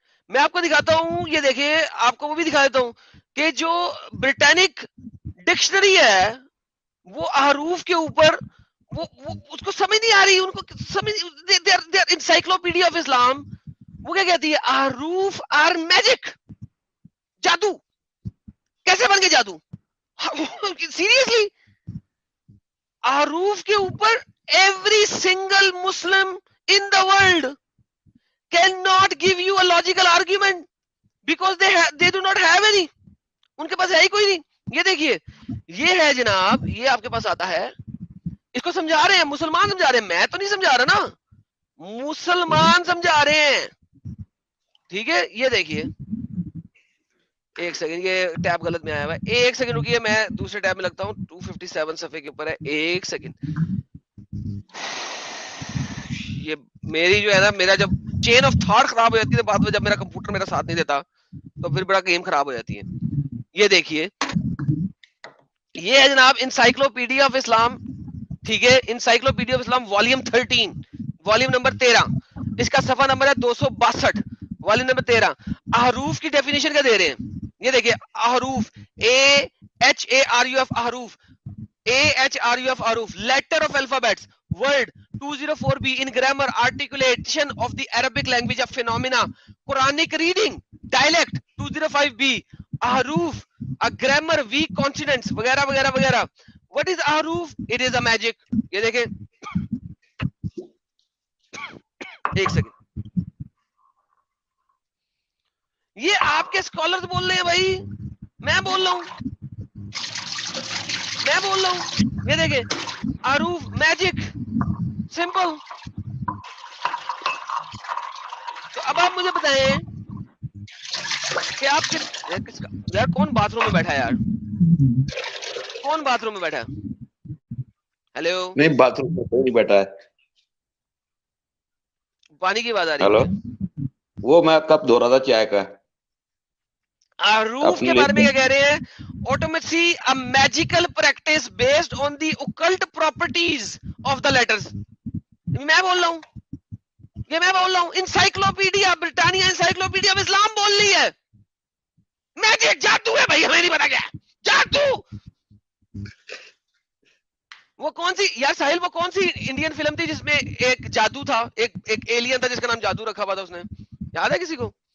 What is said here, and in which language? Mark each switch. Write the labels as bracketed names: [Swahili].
[Urdu] میں آپ کو دکھاتا ہوں, یہ دیکھیں, آپ کو وہ بھی دکھا دیتا ہوں کہ جو برٹانک ڈکشنری ہے وہ احروف کے اوپر وہ اس کو سمجھ نہیں آ رہی, ان کو سمجھ, انسائکلوپیڈیا آف اسلام وہ کیا کہتی ہے, احروف آر میجک, جادو. کیسے بن گئے جادو, سیریسلی. احروف کے اوپر [English] Every single Muslim in the world cannot give you a logical argument because they do not have any. [Urdu] ان کے پاس ہے ہی کوئی نہیں. یہ دیکھیے, یہ ہے جناب, یہ آپ کے پاس آتا ہے, اس کو سمجھا رہے ہیں مسلمان, سمجھا رہے ہیں, میں تو نہیں سمجھا رہا نا, مسلمان سمجھا رہے ہیں. ٹھیک ہے, یہ دیکھیے, ایک سیکنڈ, یہ ٹیب غلط میں آیا ہوا ہے, ایک سیکنڈ رکیے, میں دوسرے ٹیب میں لگتا ہوں, 257 صفحے کے اوپر ہے, ایک سیکنڈ. یہ میری جو ہے نا, میرا جب چین آف تھاٹ خراب ہو جاتی ہے بعد میں, جب میرا کمپیوٹر میرا ساتھ نہیں دیتا تو پھر بڑا گیم خراب ہو جاتی ہے. یہ دیکھیے, یہ ہے جناب انسائکلوپیڈیا آف اسلام. ٹھیک ہے, encyclopedia of Islam volume 13, volume number 13, اس کا صفحہ نمبر ہے 262, والیوم نمبر 13. احروف کی ڈیفینیشن کیا دے رہے ہیں, یہ دیکھیے, [English] احروف AHARUF, احروف AHRUF, احروف, letter of alphabets, word 204B in grammar, articulation of the Arabic language of phenomena, Quranic reading, dialect 205B, ahruf, a grammar, weak consonants [Urdu] وغیرہ وغیرہ وغیرہ. [English] What is ahruf? It is a magic. [Urdu] یہ دیکھیں, ایک second, یہ آپ کے scholars بول رہے ہیں بھائی, میں بول رہا ہوں, میں بول رہا ہوں. یہ دیکھیں, ahruf میجک, سمپل. تو اب آپ مجھے بتائیں کہ آپ یار کون باتھ روم میں بیٹھا ہے, یار کون باتھ روم میں بیٹھا ہے؟ ہیلو, نہیں, باتھ روم میں کوئی نہیں بیٹھا ہے. پانی کی آواز آ رہی ہیلو, ہے. وہ میں کپ دھو رہا تھا چائے کا. احروف کے بارے میں کیا کہہ رہے ہیں, [English] آٹومیسی a magical practice based on the occult properties of the letters. [Urdu] میں بول رہا ہوں, یہ میں بول رہا ہوں, انسائکلوپیڈیا برطانیہ, انسائکلوپیڈیا آف اسلام بول رہی ہے, میجک, جادو ہے بھائی, ہمیں نہیں پتا کیا جادو. وہ کون سی یار ساحل, وہ کون سی انڈین فلم تھی جس میں ایک جادو تھا, ایک ایلین تھا جس کا نام جادو رکھا ہوا تھا, اس نے, یاد ہے کسی کو؟